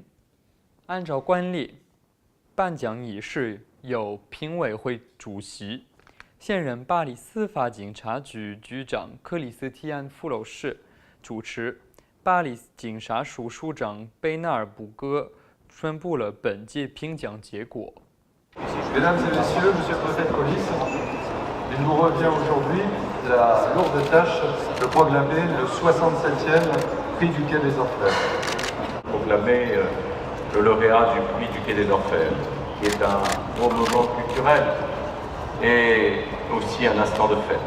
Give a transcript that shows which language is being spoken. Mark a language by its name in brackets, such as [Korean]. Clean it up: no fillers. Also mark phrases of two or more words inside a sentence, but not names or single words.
[Chinese] 按照惯例，颁奖仪式由评委会主席、现任巴黎司法警察局局长克里斯蒂安·弗洛士主持。巴黎警察署署长贝纳尔·布戈宣布了本届评奖结果。 [French] Mesdames et messieurs, monsieur le préfet de police, il vous revient aujourd'hui la lourde tâche de proclamer le 67e prix du Quai des Orfèvres. Proclamer le lauréat du prix du Quai des Orfèvres, qui est un gros moment culturel et aussi un instant de fête.